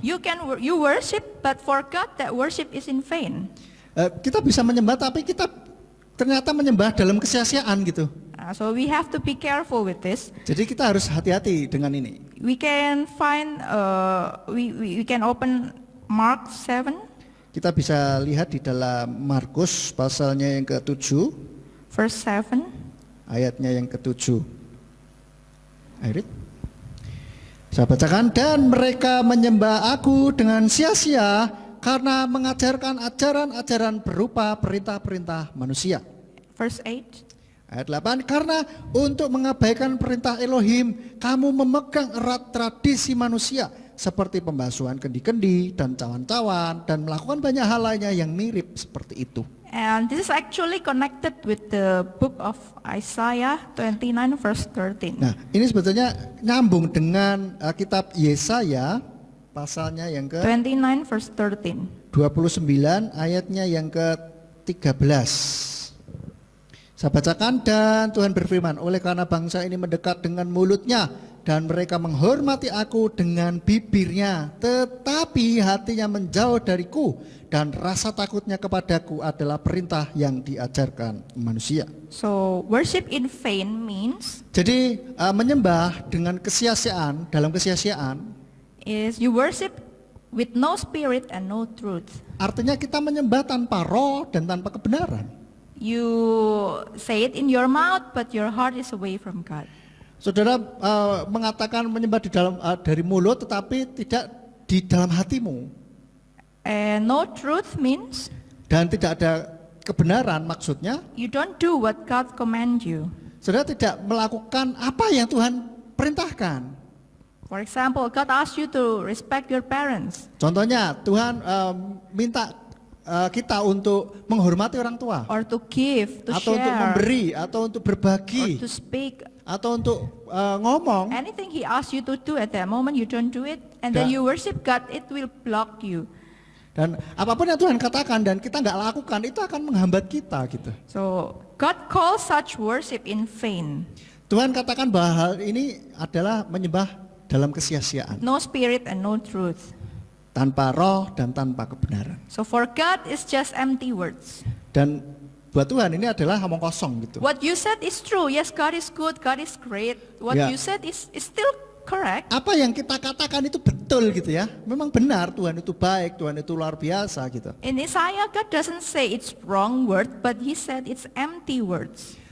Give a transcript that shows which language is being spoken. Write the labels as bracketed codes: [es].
[en] You worship, but for God that worship is in vain. [id] Kita bisa menyembah tapi kita ternyata menyembah dalam kesia-siaan gitu. [en] So we have to be careful with this. [id] Jadi kita harus hati-hati dengan ini. [en] We can find, we can open Mark 7, [id] Kita bisa lihat di dalam Markus pasalnya yang ke-7, [en] verse 7. [id] ayatnya yang ke-7. Irit. Saya bacakan, dan mereka menyembah aku dengan sia-sia karena mengajarkan ajaran-ajaran berupa perintah-perintah manusia. [en] Verse 8. [id] Ayat 8, karena untuk mengabaikan perintah Elohim, kamu memegang erat tradisi manusia seperti pembasuhan kendi-kendi dan cawan-cawan dan melakukan banyak hal lainnya yang mirip seperti itu. [en] And this is actually connected with the book of Isaiah 29 verse 13. [id] Nah, ini sebetulnya nyambung dengan kitab Yesaya pasalnya yang ke [en] 29 verse 13. [id] 29 ayatnya yang ke-13. Saya bacakan, dan Tuhan berfirman, oleh karena bangsa ini mendekat dengan mulutnya dan mereka menghormati aku dengan bibirnya, tetapi hatinya menjauh dariku dan rasa takutnya kepadaku adalah perintah yang diajarkan manusia. [en] So worship in vain means [id] Jadi menyembah dengan kesia-siaan, dalam kesia-siaan [en] is you worship with no spirit and no truth. [id] Artinya kita menyembah tanpa roh dan tanpa kebenaran. [en] You say it in your mouth, but your heart is away from God. [id] Saudara mengatakan menyembah di dalam dari mulut, tetapi tidak di dalam hatimu. [en] And no truth means [id] Dan tidak ada kebenaran, maksudnya [en] you don't do what God commands you. [id] saudara tidak melakukan apa yang Tuhan perintahkan. [en] For example, God asks you to respect your parents, [id] Contohnya Tuhan minta kita untuk menghormati orang tua, [en] or to give, to [id] atau untuk [en] share, [id] memberi, atau untuk [en] or [id] berbagi, [en] to speak. [id] atau untuk ngomong. [en] Anything He asks you to do at that moment, you don't do it, and then [id] Dan- [en] you worship God, it will block you. [id] Dan apapun yang Tuhan katakan dan kita nggak lakukan, itu akan menghambat kita gitu. [en] So God calls such worship in vain. [id] Tuhan katakan bahwa hal ini adalah menyembah dalam kesia-siaan, [en] No spirit and no truth. [id] tanpa roh dan tanpa kebenaran. [en] So for God, it's just empty words. [id] Dan buat Tuhan ini adalah omong kosong gitu. [en] What you said is true. Yes, God is good, God is great. What Yeah. you said is still correct. [id] Apa yang kita katakan itu betul gitu ya. Memang benar, Tuhan itu baik, Tuhan itu luar biasa gitu. [en] In Isaiah, God doesn't say it's wrong word, but He said it's empty words.